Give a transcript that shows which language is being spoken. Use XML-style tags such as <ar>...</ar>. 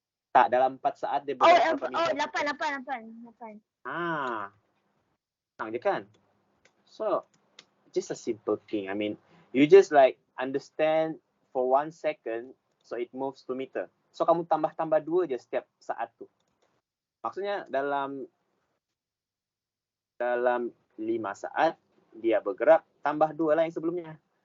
<ms>Tak, dalam 4 saat dia bergerak berapa meter? 8. Senang je kan?</ms> <en>So, just a simple thing. I mean, you just like understand for 1 second, so it moves 2 meter.</en> <ms>So, kamu tambah-tambah 2 je setiap saat tu. Maksudnya dalam 5 saat dia bergerak, tambah 2 lah yang sebelumnya.</ms>